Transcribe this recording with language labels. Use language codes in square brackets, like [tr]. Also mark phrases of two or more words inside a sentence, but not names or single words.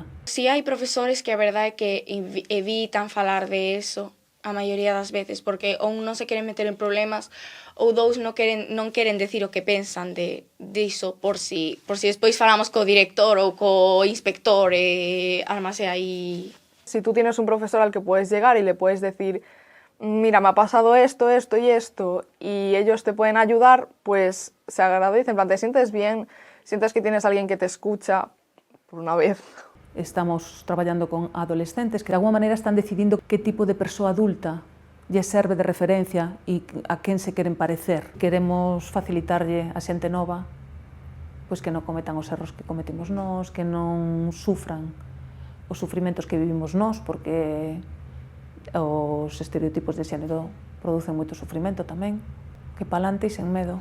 [gl] Si hai profesores que a verdade é que evitan falar de eso a maioría das veces, porque ou non se queren meter en problemas ou dous non queren decir o que pensan diso por si despois falamos co director ou co inspector e armase aí. [es] Si tú tienes un profesor al que puedes llegar y le puedes decir, mira, me ha pasado esto, esto y esto, y ellos te pueden ayudar, pues se agradece, en plan, te sientes bien, sientes que tienes a alguien que te escucha, por una vez. [gl] Estamos traballando con adolescentes que de alguma maneira están decidindo que tipo de persoa adulta lle serve de referencia e a quen se queren parecer. Queremos facilitarlle a xente nova pois que non cometan os erros que cometimos nós, que non sufran os sufrimentos que vivimos nós, porque os estereotipos de xénero producen moito sufrimento tamén, que palante e sen medo.